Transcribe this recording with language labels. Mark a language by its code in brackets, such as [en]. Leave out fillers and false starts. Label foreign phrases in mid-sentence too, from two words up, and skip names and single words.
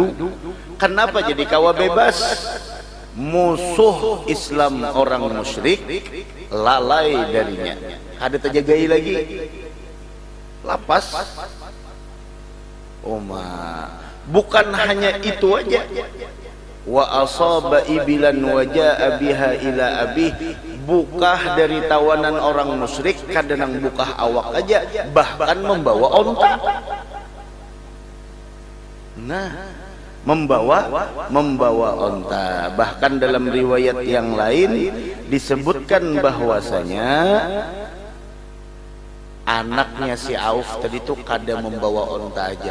[bjn] Kenapa jadi kawa bebas? Musuh Islam orang musyrik lalai darinya. Ada terjagai lagi. Lapas. Bukan hanya itu aja. [ar] وأصاب إبلا وجاء بها إلى أبيه, [bjn] bukah dari tawanan orang musyrik kadang bukah awak aja, bahkan membawa onta. Nah, membawa onta. Bahkan dalam riwayat yang lain disebutkan bahwasanya anaknya si Auf tadi itu kada membawa onta aja.